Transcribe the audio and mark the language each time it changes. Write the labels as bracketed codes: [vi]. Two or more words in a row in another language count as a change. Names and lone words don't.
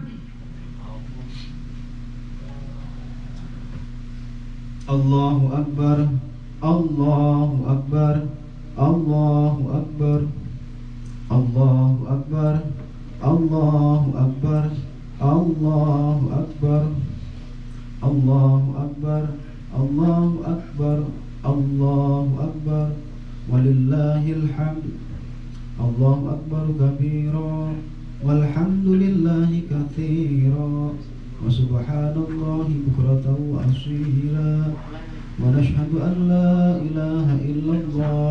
[ar] الله أكبر الله أكبر الله أكبر الله أكبر الله أكبر الله أكبر الله أكبر الله أكبر الله أكبر, ولله الحمد. الله أكبر كبيرا والحمد لله كثيرا. وسبحان الله بكرة وأصيلا ونشهد أن لا إله إلا الله